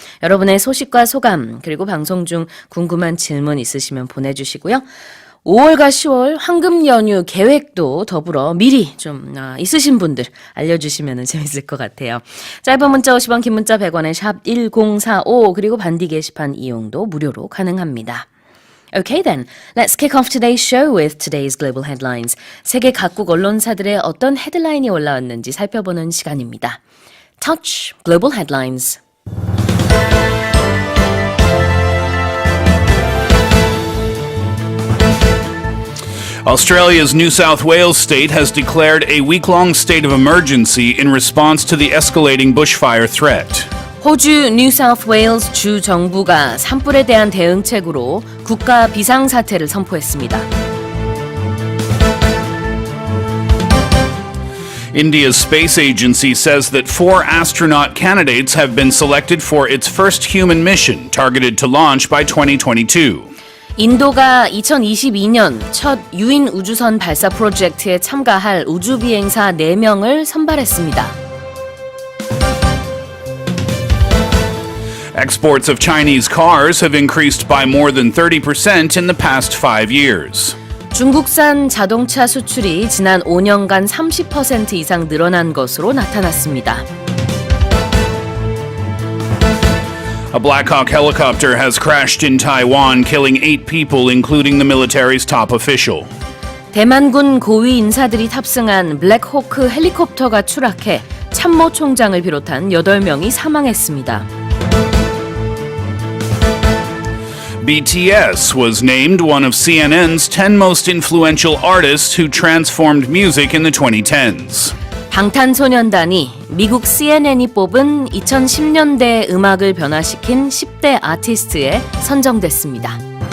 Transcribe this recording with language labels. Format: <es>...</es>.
<ko>여러분의 소식과 소감 그리고 방송 중 궁금한 질문 있으시면 보내주시고요. 5월과 10월 황금 연휴 계획도 더불어 미리 좀 있으신 분들 알려주시면 재밌을 것 같아요. 짧은 문자 50원, 긴 문자 100원에 샵 1045 그리고 반디 게시판 이용도 무료로 가능합니다.</ko> <en>Okay then, let's kick off today's show with today's global headlines.</en> <ko>세계 각국 언론사들의 어떤 헤드라인이 올라왔는지 살펴보는 시간입니다.</ko> <en>Touch Global Headlines. Australia's New South Wales state has declared a week-long state of emergency in response to the escalating bushfire threat.</en> <ko>호주 뉴사우스웨일스주 정부가 산불에 대한 대응책으로 국가비상사태를 선포했습니다.</ko> <en>India's space agency says that 4 astronaut candidates have been selected for its first human mission, targeted to launch by 2022.</en> <ko>인도가 2022년 첫 유인 우주선 발사 프로젝트에 참가할 우주비행사 4명을 선발했습니다.</ko> <en>Exports of Chinese cars have increased by more than 30% in the past 5 years.</en> <ko>중국산 자동차 수출이 지난 5년간 30% 이상 늘어난 것으로 나타났습니다.</ko> <en>A Black Hawk helicopter has crashed in Taiwan, killing 8 people, including the military's top official.</en> <ko>대만군 고위 인사들이 탑승한 블랙호크 헬리콥터가 추락해 참모 총장을 비롯한 8명이 사망했습니다.</ko> <en>BTS was named one of CNN's 10 most influential artists who transformed music in the 2010s.</en> <ko>방탄소년단이 미국 CNN이 뽑은 2010년대 음악을 변화시킨 10대 아티스트에 선정됐습니다.</ko>